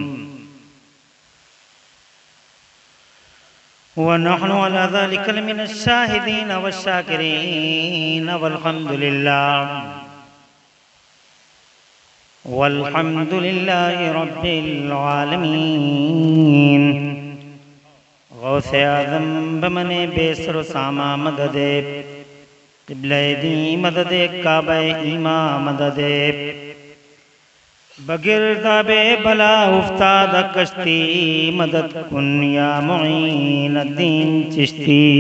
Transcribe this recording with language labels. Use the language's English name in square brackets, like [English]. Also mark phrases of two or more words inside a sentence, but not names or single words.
[Arabic] ونحن على ذلك من الشاهدين والشاكرين والحمد لله رب العالمين. [Persian] غوث اعظم بمن بی‌سر سامان مددی قبلهٔ دین مددی کعبهٔ ایمان مددی بگرداب بلا افتاد کشتی مدد کن یا معین الدین چشتی.